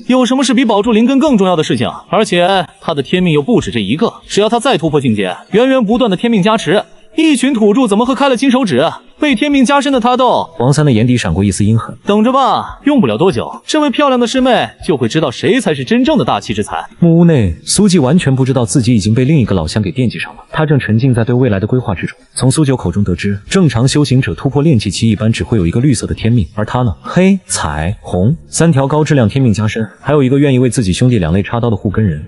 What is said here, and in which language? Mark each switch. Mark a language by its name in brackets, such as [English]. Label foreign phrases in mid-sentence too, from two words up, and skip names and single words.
[Chinese] 有什麼是比保住靈根更重要的事情？而且他的天命又不止這一個，只要他再突破境界，源源不斷的天命加持，一群土著怎麼和開了金手指？被天命加身的他斗。王三的眼底閃過一絲陰狠，等着吧，用不了多久，這位漂亮的師妹就會知道誰才是真正的大器之才。木屋內，蘇季完全不知道自己已經被另一個老鄉給惦記上了，他正沉浸在對未來的規劃之中。從蘇九口中得知，正常修行者突破炼气期一般只會有一個綠色的天命，而他呢，黑、彩、紅三條高質量天命加身，還有一個願意為自己兄弟兩肋插刀的護根人。